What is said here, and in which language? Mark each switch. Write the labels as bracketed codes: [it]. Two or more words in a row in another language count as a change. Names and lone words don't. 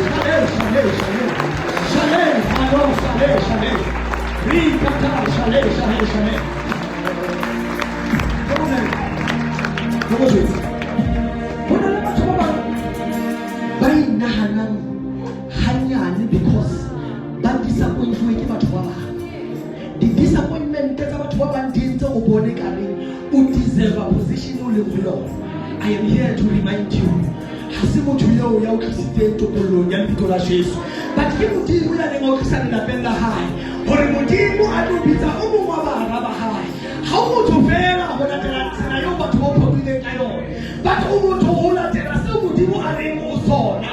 [st] Ba inahanang hanyane because ba disappointwe ke batho ba bang. Di-disappointment tsa batho ba bang di entse o bone ka reng o deserve a position o leng ho yona. [en] I am here to remind you, [st] ha se motho eo ya o tlisitseng tokollong ya lebitso la Jesu, but ke Modimo ya neng o tlisa lelapeng la hae hore Modimo a tlo bitsa o mong wa bana ba hae. Ha o motho fela ho latela tsela eo batho ba phomileng ka yona, but o motho ho latela seo Modimo a reng o sona.